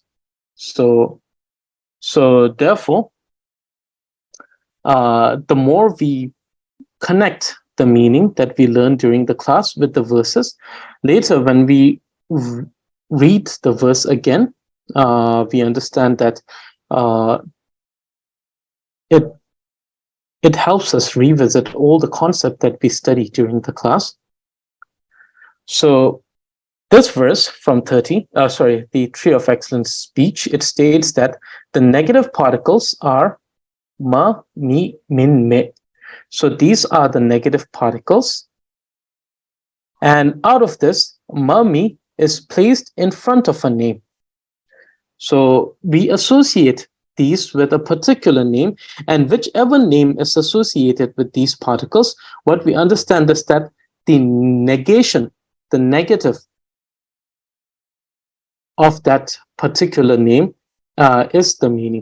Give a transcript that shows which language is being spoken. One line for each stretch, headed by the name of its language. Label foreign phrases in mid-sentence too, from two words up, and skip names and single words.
English: So therefore, the more we connect the meaning that we learn during the class with the verses, later when we read the verse again, we understand that it helps us revisit all the concept that we studied during the class. So this verse from 30, the Tree of Excellence speech, it states that the negative particles are ma, mi, min, me. So these are the negative particles. And out of this, ma, mi is placed in front of a name. So we associate these with a particular name, and whichever name is associated with these particles, what we understand is that the negation, the negative of that particular name is the meaning.